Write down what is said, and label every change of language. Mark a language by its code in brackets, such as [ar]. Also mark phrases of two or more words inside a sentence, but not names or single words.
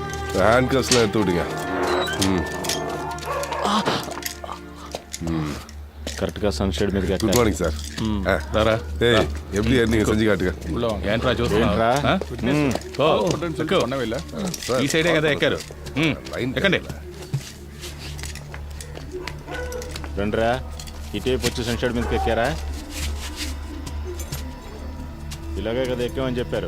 [ta] ஹேண்ட் கஸ்லாம் எடுத்து விடுங்க. [te] కరెక్ట్గా సన్షేడ్ మీదకి గుడ్ మార్నింగ్ సార్. రారా [ta] ఏయ్ எப்படி நீங்க செஞ்சு காட்டுங்க. [te] ఏంట్రా చూస్తున్నా ఈ సైడే కదా ఎక్కారు. ఎక్కండి. రండిరా, ఇటేపు వచ్చి సన్షేడ్ మీదకి ఎక్కారా? ఇలాగే కదా ఎక్కామని చెప్పారు.